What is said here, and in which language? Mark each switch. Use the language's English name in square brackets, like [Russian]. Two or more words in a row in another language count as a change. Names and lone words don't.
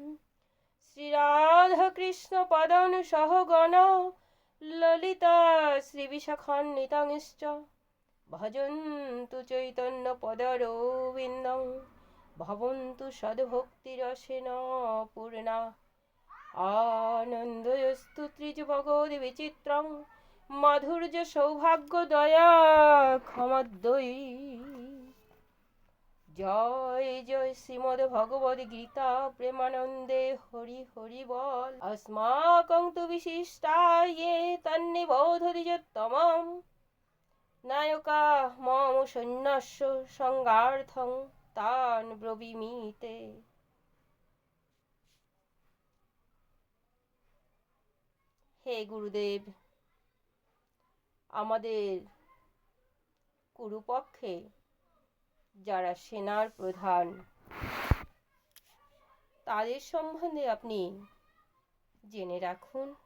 [Sanskrit] শ্রীরাধাকৃষ্ণপাদান সহগণ ললিতা শ্রীবিশাখান্বিতাংশ্চ ভজন্তু চৈতন্যপদারবিন্দং ভবন্তু সদ্ভক্তিরসেন পূর্ণা। আনন্দয়স্তু ত্রিজগদ্বিচিত্রং মাধুর্য সৌভাগ্য দয়া ক্ষমাদ্বয়ী। [Bangla] জয় জয় শ্রীমদ্ ভগবদ গীতা প্রেমানন্দে হরি হরি বল। [Sanskrit] अस्माकं तु विशिष्टाये तन्निबोधोदिजोत्तमं नायका मम सन्न्यास्य संगार्थं तान् ब्रवीमीते। [Bangla] হে গুরুদেব, আমাদের কুরুপক্ষে যারা সেনার প্রধান তাদের সম্বন্ধে আপনি জেনে রাখুন।